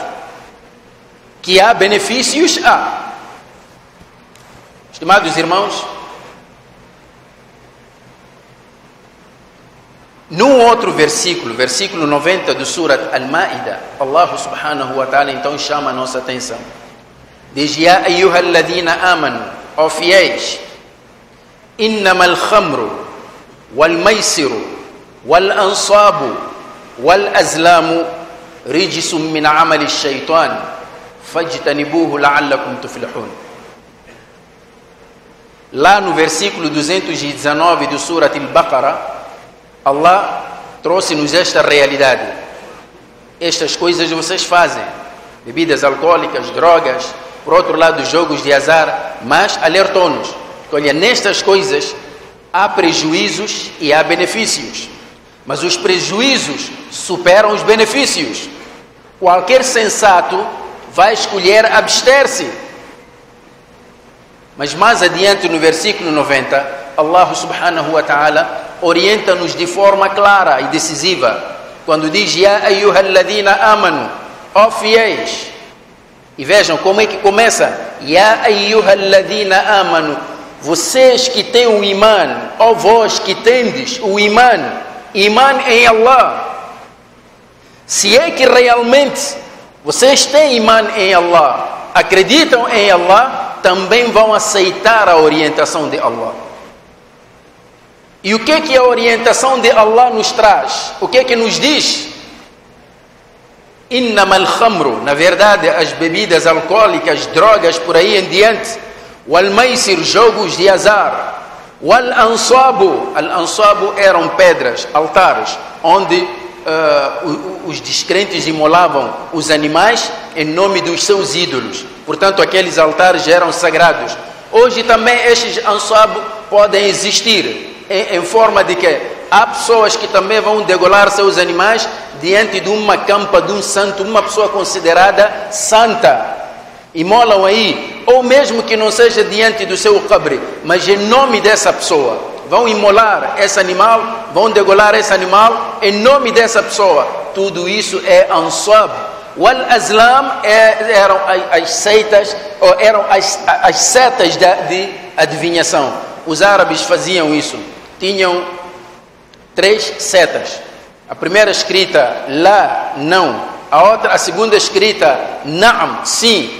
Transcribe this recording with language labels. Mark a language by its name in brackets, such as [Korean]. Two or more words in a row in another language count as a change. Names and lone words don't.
[Portuguese] Que há benefícios, há. Estimados irmãos, num outro versículo, versículo 90 do Surat Al-Ma'ida, [Arabic] الله سبحانه وتعالى [Portuguese] então chama a nossa atenção. Diz: [Arabic] يا أيها الذين آمنوا, [Portuguese] ó fiéis, [Arabic] إنما الخمر والميسر والأنصاب والأزلام رجس من عمل الشيطان فاجتنبوه لعلكم تفلحون. [Portuguese] Lá no versículo 219 do Surat Al-Baqarah, Allah trouxe-nos esta realidade. Estas coisas vocês fazem, bebidas alcoólicas, drogas, por outro lado jogos de azar, mas alertou-nos. Olha, nestas coisas há prejuízos e há benefícios, mas os prejuízos superam os benefícios. Qualquer sensato vai escolher abster-se. Mas mais adiante no versículo 90, [Arabic] الله سبحانه وتعالى [Portuguese] orienta-nos de forma clara e decisiva, quando diz: [Arabic] يا أيها الذين آمنوا, [Portuguese] ó fiéis. E vejam como é que começa: [Arabic] يا أيها الذين آمنوا, [Portuguese] vocês que têm o imã, ó vós que tendes o imã em Allah. Se é que realmente vocês têm imã em Allah, acreditam em Allah, também vão aceitar a orientação de Allah. E o que é que a orientação de Allah nos traz? O que é que nos diz? [Arabic] إنما الخمر, [Portuguese] na verdade as bebidas alcoólicas, drogas por aí em diante, [Arabic] والميسر, [Portuguese] jogos de azar, [Arabic] والأنصاب الأنصاب [Portuguese] eram pedras, altares, onde os descrentes imolavam os animais em nome dos seus ídolos. Portanto, aqueles altares eram sagrados. Hoje também estes ansab podem existir em forma de que há pessoas que também vão degolar seus animais diante de uma campa de um santo, uma pessoa considerada santa, imolam aí, ou mesmo que não seja diante do seu qabre, mas em nome dessa pessoa, vão imolar esse animal, vão degolar esse animal em nome dessa pessoa. Tudo isso é ansab. [Arabic] والأزلام [Portuguese] eram as seitas, ou eram as setas de adivinhação. Os árabes faziam isso. Tinham 3 setas. A primeira escrita lá, não. A segunda escrita na'am, sim.